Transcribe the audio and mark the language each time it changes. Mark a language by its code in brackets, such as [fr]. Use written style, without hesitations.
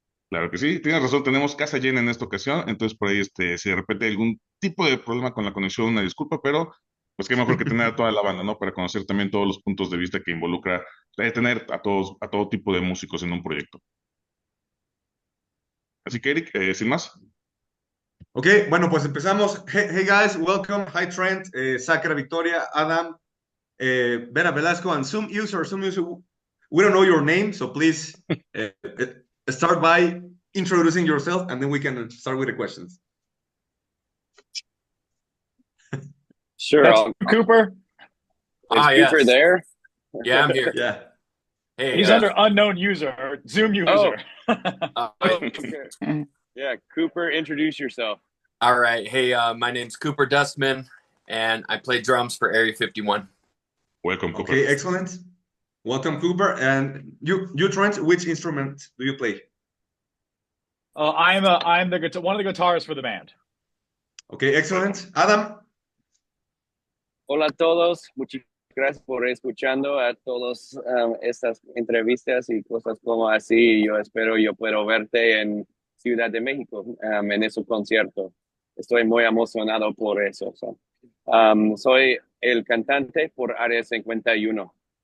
[es] Claro que sí, tienes razón, tenemos casa llena en esta ocasión, entonces por ahí si de repente hay algún tipo de problema con la conexión, una disculpa, pero pues qué mejor que tener a toda la banda, ¿no? Para conocer también todos los puntos de vista que involucra tener a todos, a todo tipo de músicos en un proyecto. Así que Eric, sin más, Ok, bueno, pues empezamos. [en] Hey, guys, welcome. Hi Trent, Sacra Victoria, Adam, Vera Velasco, and some user, we don't know your name, so please start by introducing yourself and then we can start with the questions. Sure. That's Cooper. Is Cooper Yes. there? Yeah, I'm here. Yeah. Hey, he's under unknown user, or Zoom user. Okay. Yeah, Cooper, introduce yourself. All right. Hey, my name's Cooper Dustman, and I play drums for Area 51. welcome, Cooper. Okay, excellent. Welcome, Cooper. And you Trent, which instrument do you play? I'm one of the guitarists for the band. Okay, excellent. Adam? [es] Hola a todos. Muchas gracias por escuchando a todas estas entrevistas y cosas como así. Yo espero yo puedo verte en Ciudad de México en ese concierto. Estoy muy emocionado por eso. Soy el cantante por Área 51.